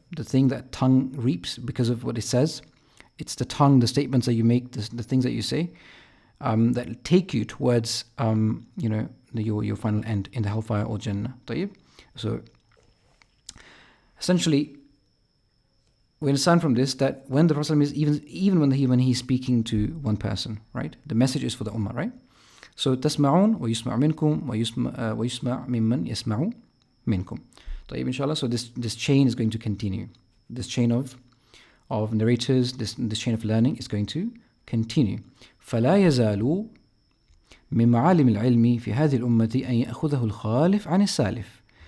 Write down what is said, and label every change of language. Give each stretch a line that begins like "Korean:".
English: The thing that tongue reaps because of what it says. It's the tongue, the statements that you make, the things that you say, that take you towards your final end in the hellfire or Jannah. طيب? So essentially, we understand from this that when the Prophet is even when he's speaking to one person, right? The message is for the ummah, right?
Arabic: So تسمعون ويسمع منكم ويسمع ممن يسمع منكم.
English: طيب, inshallah. So this chain is going to continue. This chain of narrators, this chain of learning is going to continue.
Arabic: فلا يزال من معالم العلم في هذه الأمة أن يأخذه الخالف عن السالف.